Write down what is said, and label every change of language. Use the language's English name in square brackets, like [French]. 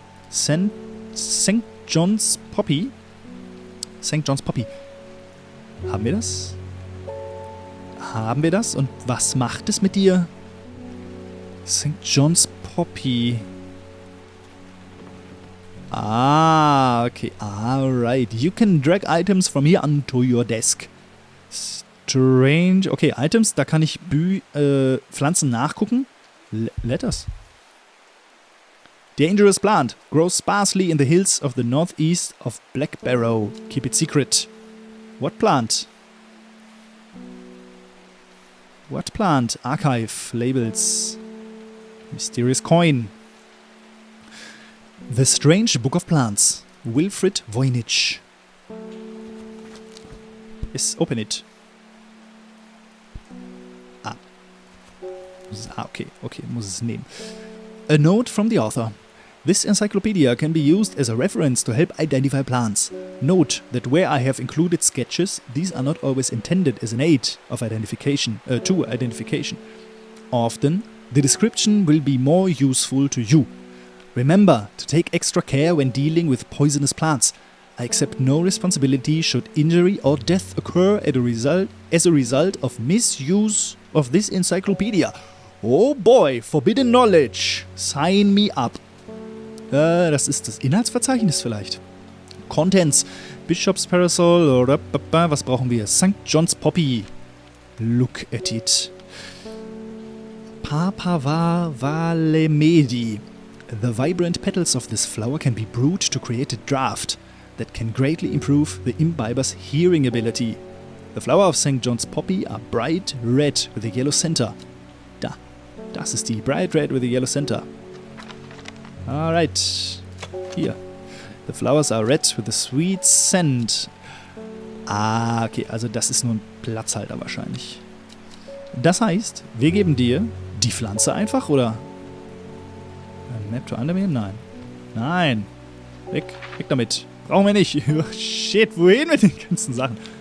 [German] St. John's Poppy? St. John's Poppy. Haben wir das? Haben wir das? Und was macht es mit dir? St. John's Poppy. [English] Okay. Alright. You can drag items from here onto your desk. Strange. [German] Okay, Items, da kann ich Pflanzen nachgucken. [English] Letters. Dangerous plant. Grows sparsely in the hills of the northeast of Black Barrow. Keep it secret. What plant? What plant? Archive. Labels. Mysterious coin. The Strange Book of Plants. Wilfried Voynich. Yes, open it. Okay, [German] muss es nehmen. [English] A note from the author. This encyclopedia can be used as a reference to help identify plants. Note that where I have included sketches, these are not always intended as an aid of identification, to identification. Often, the description will be more useful to you. Remember to take extra care when dealing with poisonous plants. I accept no responsibility should injury or death occur as a result of misuse of this encyclopedia. Oh boy, forbidden knowledge. Sign me up. [German] Das ist das Inhaltsverzeichnis vielleicht. [English] Contents. Bishop's Parasol. [German] Was brauchen wir? [English] St. John's Poppy. Look at it. Papava valemedi. The vibrant petals of this flower can be brewed to create a draft that can greatly improve the imbiber's hearing ability. The flower of St. John's Poppy are bright red with a yellow center. [German] Das ist die [English] bright red with a yellow center. Alright. Hier. The flowers are red with a sweet scent. [German] Okay, also das ist nur ein Platzhalter wahrscheinlich. Das heißt, wir geben dir die Pflanze einfach, oder? Map to Undermeer? Nein. Nein. Weg damit. Brauchen wir nicht. Shit, wohin mit den ganzen Sachen?